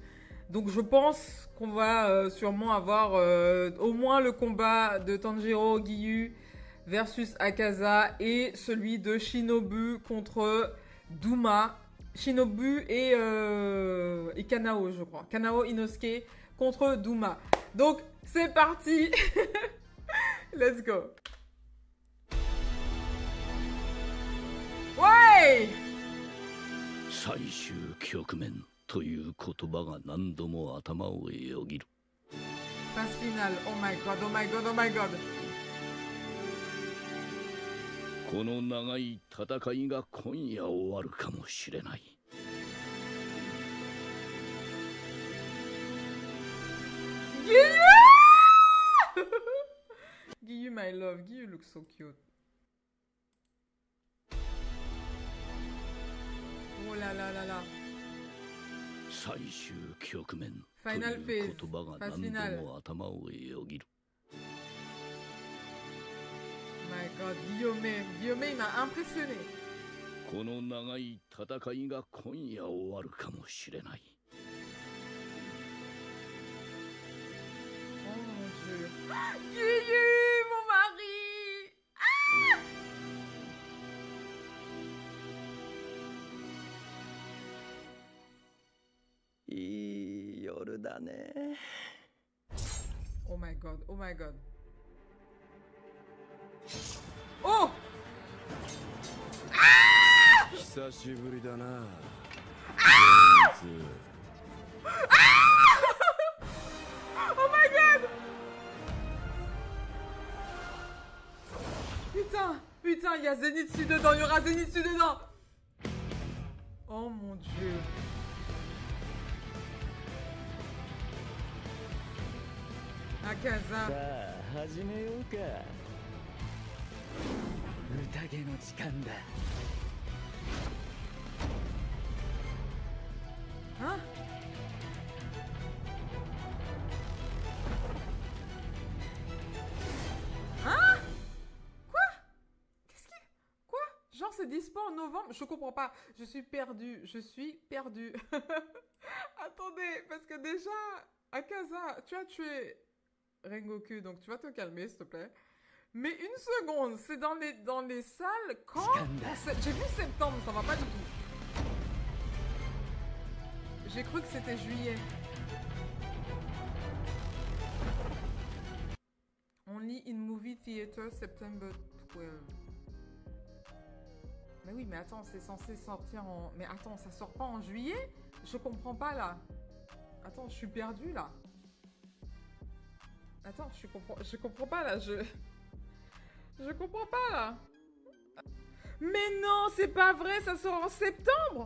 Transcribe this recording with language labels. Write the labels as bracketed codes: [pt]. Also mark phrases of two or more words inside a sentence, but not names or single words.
[fr] Donc, je pense qu'on va sûrement avoir au moins le combat de Tanjiro Giyu versus Akaza et celui de Shinobu contre Duma. Shinobu et Kanao, je crois. Kanao Inosuke contre Duma. Donc, c'est parti. [en] Let's go. [fr] Ouais! [ja] 最終局面という言葉が何度も頭をよぎる。 [fr] Phase finale. [en] Oh my god, oh my god, oh my god. [ja] この長い戦いが今夜終わるかもしれない。 [en] Giyu, my love. Giyu looks so cute. [fr] Oh là là là là. [ja] 最終局面と [en] Final [ja] いう [en] phase. [ja] 言葉が [fr] Phase [ja] 何 [fr] finale. [ja] 度も頭をよぎる。 [en] My god, [fr] Guillaume, il m'a impressionné. [ja] この長い戦いが今夜終わるかもしれない。 [fr] Oh mon dieu. Guiyu, mon mari. Ah! [en] Oh my god, oh my god. Oh! [ja] 久しぶりだな。 [en] Oh my god! [fr] Putain, il y a Zenitsu dedans, il y aura Zenitsu dedans! Oh mon dieu. Akaza. [ja] さあ始めようか。宴の時間だ。 [fr] Hein? Hein? Quoi? Qu'est-ce qui... Quoi? Genre c'est dispo en novembre? Je comprends pas. Je suis perdue. Attendez, parce que déjà, Akaza, tu as tué Rengoku, donc tu vas te calmer, s'il te plaît. Mais une seconde, c'est dans les salles quand? J'ai vu septembre, ça va pas du tout. J'ai cru que c'était juillet. [en] Only in movie theater September 12. [fr] Mais oui, mais attends, c'est censé sortir en... Mais attends, ça sort pas en juillet? Je comprends pas, là. Attends, je suis perdue, là. Attends, je comprends pas, là. Je comprends pas, là. Mais non, c'est pas vrai, ça sort en septembre.